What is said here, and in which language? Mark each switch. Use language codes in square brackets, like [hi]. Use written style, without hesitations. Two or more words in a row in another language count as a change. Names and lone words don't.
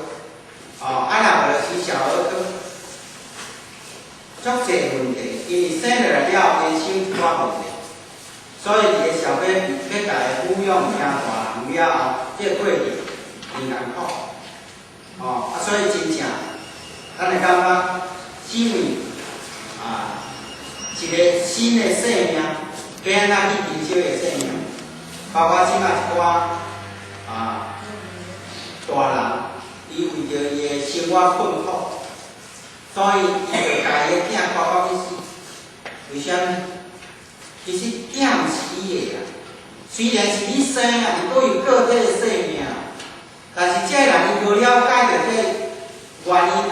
[nan] 哦，啊，若无就是小儿科，足侪问题，因为生落来了，因身体问题，所以一个小 baby 要甲伊抚养成大人了后，这个过程真艰苦。哦，啊，所以真正，咱会感觉，因为一个新的生命，要安怎去珍惜的生命，包括即卖一寡大人。伊为着伊的生活困苦，所以伊就家己的囝拖到去死。为虾米？其实囝毋是伊的啦，虽然是你生啊，伊佫有个体的生命，但是这个人伊无了解着这个原因啊。